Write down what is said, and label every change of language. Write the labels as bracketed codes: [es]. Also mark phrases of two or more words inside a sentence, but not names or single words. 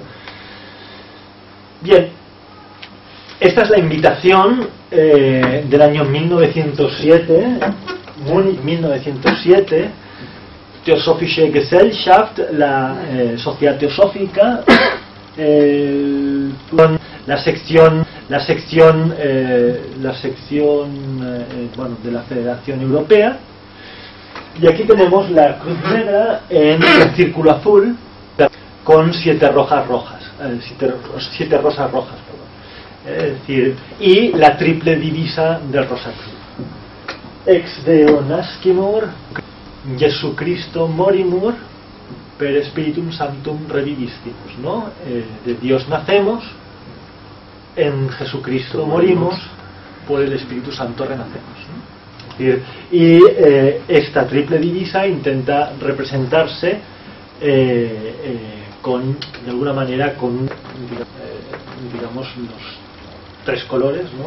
[es] Bien, esta es la invitación del año 1907, Múnich 1907, Theosophische Gesellschaft, la Sociedad Teosófica, con la sección de la Federación Europea. Y aquí tenemos la cruz negra en el círculo azul con 7 rosas rojas, es decir, y la triple divisa del Rosacruz: [la] Ex Deo nascimur, Jesucristo morimur, per Spiritum Sanctum revivistimus, [es] ¿no? De Dios nacemos, en Jesucristo morimos, por el Espíritu Santo renacemos, ¿no? Es decir, y esta triple divisa intenta representarse de alguna manera con digamos los 3 colores, ¿no?